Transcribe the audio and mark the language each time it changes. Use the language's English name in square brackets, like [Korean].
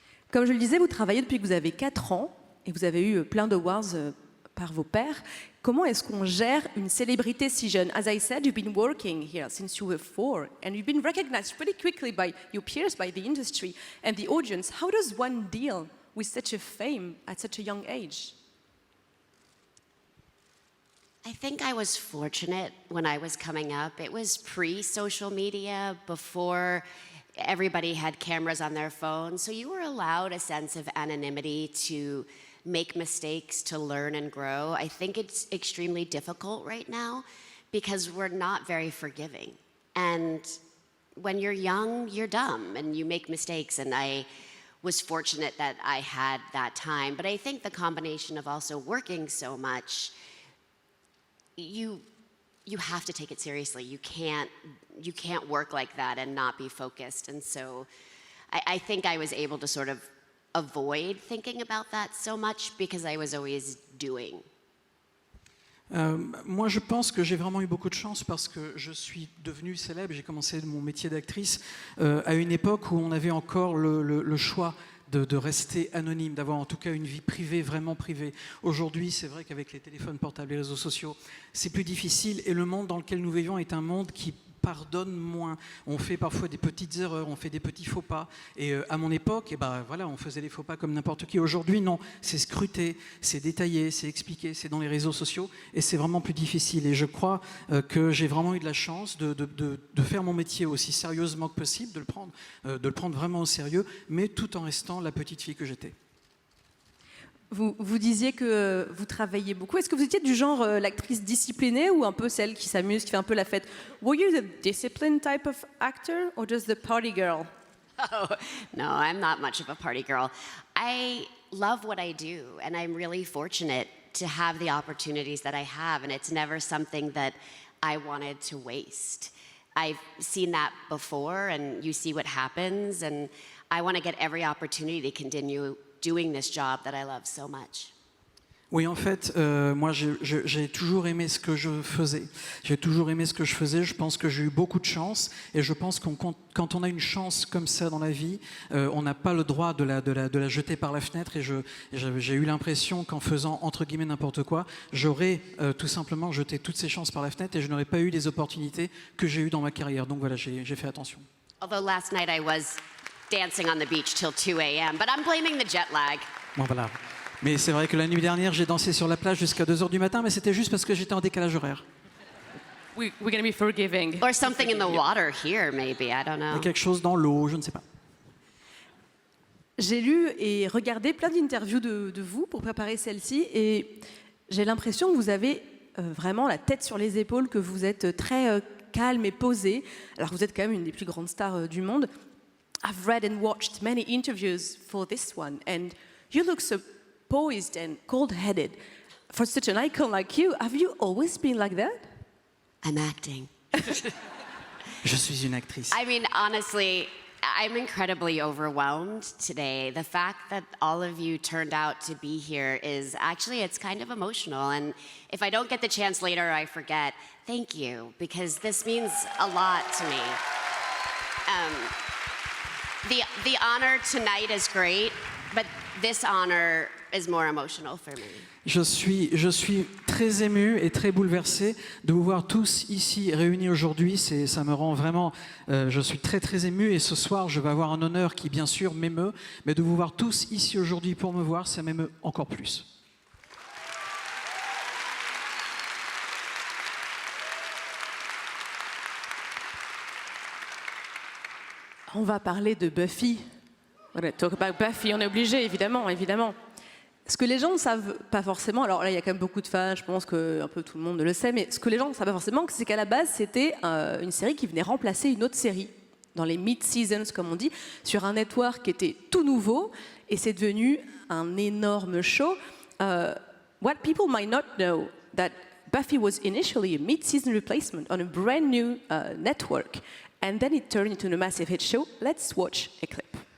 [French] Comme je le disais, vous travaillez depuis que vous avez 4 ans et vous avez eu plein d'awards par vos pairs. Comment est-ce qu'on gère une célébrité si jeune? [English] As I said, you've been working here since you were 4 and you've been recognized pretty quickly by your peers, by the industry and the audience. How does one deal with such a fame at such a young age? I think I was fortunate when I was coming up. It was pre-social media, before everybody had cameras on their phones, so you were allowed a sense of anonymity to make mistakes, to learn and grow. I think it's extremely difficult right now because we're not very forgiving. And when you're young, you're dumb and you make mistakes, and I was fortunate that I had that time. But I think the combination of also working so much, you have to take it seriously. You can't work like that and not be focused. And so I think I was able to sort of avoid thinking about that so much because I was always doing. [French] Moi, je pense que j'ai vraiment eu beaucoup de chance parce que je suis devenue célèbre. J'ai commencé mon métier d'actrice à une époque où on avait encore le choix de rester anonyme, d'avoir en tout cas une vie privée, vraiment privée. Aujourd'hui, c'est vrai qu'avec les téléphones portables et les réseaux sociaux, c'est plus difficile et le monde dans lequel nous vivons est un monde qui pardonne moins. On fait parfois des petites erreurs, on fait des petits faux pas. Et à mon époque, voilà, on faisait les faux pas comme n'importe qui. Aujourd'hui, non, c'est scruté, c'est détaillé, c'est expliqué, c'est dans les réseaux sociaux et c'est vraiment plus difficile. Et je crois que j'ai vraiment eu de la chance de faire mon métier aussi sérieusement que possible, de le prendre vraiment au sérieux, mais tout en restant la petite fille que j'étais. Vous disiez que vous travailliez beaucoup. Est-ce que vous étiez du genre l'actrice disciplinée ou un peu celle qui s'amuse, qui fait un peu la fête? [English] Were you the disciplined type of actor or just the party girl? Oh, no, I'm not much of a party girl. I love what I do, and I'm really fortunate to have the opportunities that I have, and it's never something that I wanted to waste. I've seen that before, and you see what happens, and I want to get every opportunity to continue doing this job that I love so much. [French] Oui, en fait, moi, j'ai toujours aimé ce que je faisais. J'ai toujours aimé ce que je faisais. Je pense que j'ai eu beaucoup de chance. Et je pense quand on a une chance comme ça dans la vie, on n'a pas le droit de la jeter par la fenêtre. Et j'ai eu l'impression qu'en faisant, entre guillemets, n'importe quoi, j'aurais tout simplement jeté toutes ces chances par la fenêtre et je n'aurais pas eu les opportunités que j'ai eues dans ma carrière. Donc voilà, j'ai fait attention. [English] Although last night I was dancing on the beach till 2 a.m., but I'm blaming the jet lag. [French] Bon, voilà. Mais c'est vrai que la nuit dernière, j'ai dansé sur la plage jusqu'à 2 h du matin, mais c'était juste parce que j'étais en décalage horaire. [English] We're going to be forgiving. Or something in the water here, maybe, I don't [French] Il y a [English] know. [French] quelque chose dans l'eau, je ne sais pas. J'ai lu et regardé plein d'interviews de vous pour préparer celle-ci et j'ai l'impression que vous avez vraiment la tête sur les épaules, que vous êtes très calme et posé. Alors vous êtes quand même une des plus grandes stars du monde. [English] I've read and watched many interviews for this one and you look so poised and cold-headed. For such an icon like you, have you always been like that? I'm acting. [French] Je suis une actrice. [English] I mean, honestly, I'm incredibly overwhelmed today. The fact that all of you turned out to be here is actually, it's kind of emotional. And if I don't get the chance later, I forget, thank you, because this means a lot to me. The honor tonight is great, but this honor is more emotional for me. [French] Je suis très ému et très bouleversé de vous voir tous ici réunis aujourd'hui. Ça me rend vraiment... je suis très très ému et ce soir, je vais avoir un honneur qui bien sûr m'émeut, mais de vous voir tous ici aujourd'hui pour me voir, ça m'émeut encore plus. On va parler de Buffy. On va [English] talk about [French] Buffy, on est obligé, évidemment, évidemment. Ce que les gens ne savent pas forcément, alors là il y a quand même beaucoup de fans, je pense que un peu tout le monde le sait, mais ce que les gens ne savent pas forcément, c'est qu'à la base c'était une série qui venait remplacer une autre série, dans les mid-seasons comme on dit, sur un network qui était tout nouveau, et c'est devenu un énorme show. [English] What people might not know, that Buffy was initially a mid-season replacement on a brand new network, and then it turned into a massive hit show. Let's watch a clip.